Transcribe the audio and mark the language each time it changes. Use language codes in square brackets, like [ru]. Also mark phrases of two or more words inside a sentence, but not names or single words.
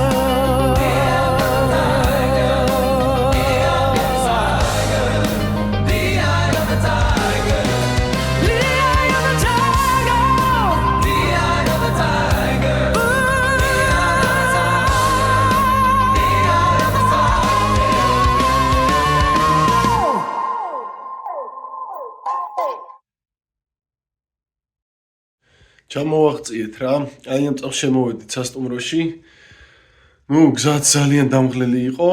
[en] The eye of the tiger. The eye of the tiger. The eye of the tiger. The eye of the tiger. The eye of the tiger. [ka] ჩამოვაღწიეთ რა. აი ამ წელს შემოვედით სასტუმროში. გზაც ძალიან დამღლელი იყო.